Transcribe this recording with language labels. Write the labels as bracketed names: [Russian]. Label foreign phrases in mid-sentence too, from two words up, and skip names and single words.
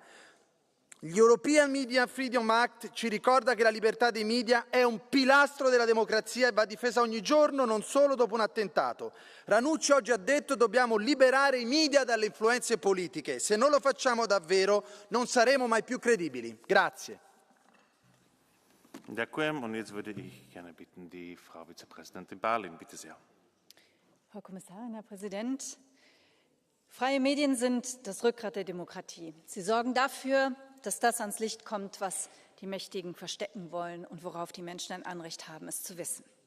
[Italian] Gli European Media Freedom Act ci ricorda che la libertà dei media è un pilastro della democrazia e va difesa ogni giorno, non solo dopo un attentato. Ranucci oggi ha detto che dobbiamo liberare i media dalle influenze politiche. Se non lo facciamo davvero non saremo mai più credibili. Grazie. [Slovak] Ďakujem. [German] Und jetzt würde ich gerne bitten, die Frau Vizepräsidentin Barlin, bitte sehr. Frau Kommissarin, Herr Präsident, freie Medien sind das Rückgrat der Demokratie. Sie sorgen dafür, dass das ans Licht kommt, was die Mächtigen verstecken wollen und worauf die Menschen ein Anrecht haben, es zu wissen.